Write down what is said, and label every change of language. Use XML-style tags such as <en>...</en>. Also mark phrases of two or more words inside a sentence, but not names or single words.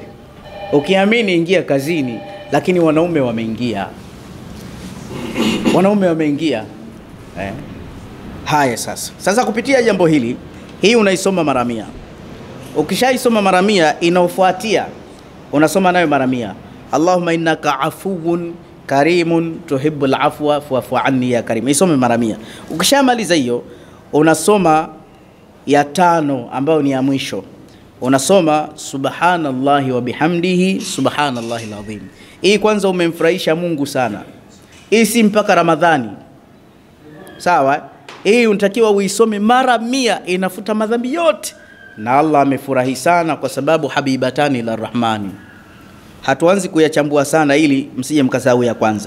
<sw>Ukiamini ingia kazini, lakini wanaume wameingia. Wanaume wameingia. Haya sasa kupitia jambo hili, hii unaisoma mara 100. Ukishaisoma mara 100 inaofuatia unasoma nayo mara 100.</sw> <ar>اللهم إنك عفو كريم تحب العفو فاعف عني يا كريم.</ar> <sw>Isome mara 100. Ukishamaliza hiyo unasoma ya 5 ambayo ni ya mwisho.</sw> <ar>Unasoma سبحان الله وبحمده سبحان الله العظيم.</ar> <sw>Hii kwanza umemfurahisha Mungu sana. Hii si mpaka Ramadhani. Sawa? Hii unatakiwa uisome mara 100, inafuta madhambi yote. Na Allah amefurahi sana kwa sababu</sw> <ar>حبيبتان إلى الرحمن.</ar> <sw>Hatuanzi kuyachambua sana ili msije mkasahau ya kwanza.</sw>